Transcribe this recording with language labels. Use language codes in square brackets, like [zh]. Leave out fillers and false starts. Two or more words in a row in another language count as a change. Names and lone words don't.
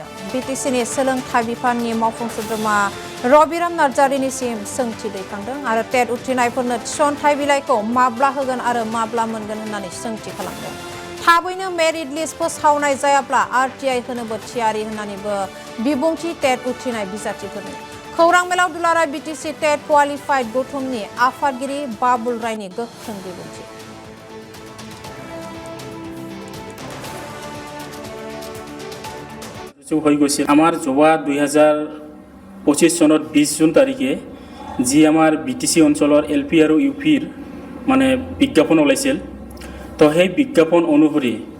[brx] BTCनि सोलोंथाइ बिफाननि मावफुं सोद्रोमा रबिराम नार्जारिनिसिम सोंथि दैखांदों आरो टेट उथ्रिनायफोरनो थिसनथाइ बिलाइखौ माब्ला होगोन आरो माब्ला मोनगोन होननानै सोंथि खालामदों थाबैनो [en] merit list [brx] फोसावनाय जायाब्ला RTI होनोबो थियारि होननानैबो बिबुंथि टेट उथ्रिनाय बिजाथिफोरनि खौरां मेलाव दुलाराय BTC टेट क्वालिफाइड गौथुमनि आफादगिरि बाबुल रायनि गोख्रों बिबुंथि [as] হৈ গৈছিল আমাৰ জবা 2025 চনত 20 জুন তাৰিখে যি আমাৰ BTC অঞ্চলৰ LP আৰু UPৰ মানে বিজ্ঞাপন ওলাইছিল তো সেই বিজ্ঞাপন অনুসৰি